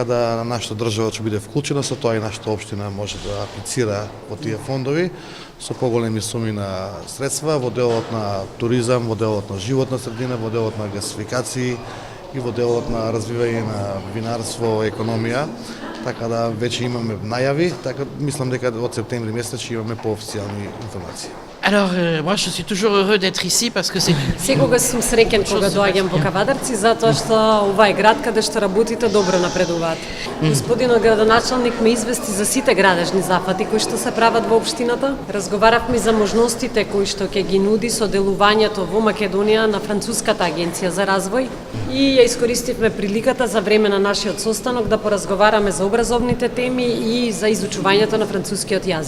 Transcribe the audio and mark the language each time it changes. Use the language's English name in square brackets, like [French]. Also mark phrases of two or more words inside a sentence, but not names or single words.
[Macedonian] да нашата држава ќе биде вклучена, со тоа и нашата општина може да аплицира во тие фондови со поголеми суми на средства во делот на туризам, во делот на животна средина, во делот на гасификации и во делот на развивање на винарство, економија, така да веќе имаме најави, така мислам дека од септември месец ќе имаме поофицијални информации. [French] Alors, moi, je suis toujours heureux d'être ici parce que c'est... [Macedonian] Секогаш сум среќен кога доаѓам во Кавадарци, затоа што ова е град каде што работите добро напредуваат. Господинот градоначалник ме извести за сите градежни зафати кои што се прават во општината. Разговаравме за можностите кои што ќе ги нуди соделувањето во Македонија на Француската агенција за развој и ја искористивме приликата за време на нашиот состанок да поразговараме за образовните теми и за изучувањето на францускиот јазик.